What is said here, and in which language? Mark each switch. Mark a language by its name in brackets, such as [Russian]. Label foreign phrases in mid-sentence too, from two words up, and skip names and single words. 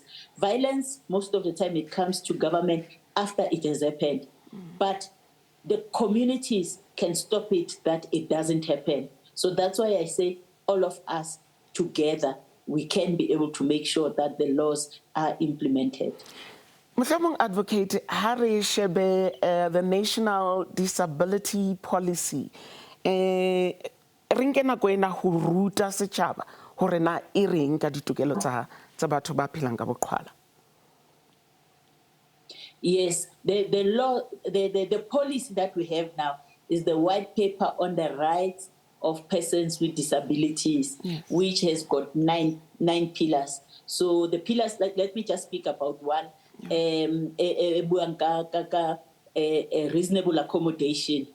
[English] Violence, most of the time it comes to government after it has happened. But the communities can stop it, that it doesn't happen. So that's why I say all of us together, we can be able to make sure that the laws are implemented. [Southern Sotho] Mohlomong Advocate, ha re shebe the National Disability Policy, re nke nako ena ho ruta setjhaba hore na e reng ka ditokelo tsa batho ba phelang ka boqhwala. [English] Yes, the law, the policy that we have now is the white paper on the rights of persons with disabilities, yes, which has got nine pillars. So the pillars, let me just speak about one. A reasonable accommodation.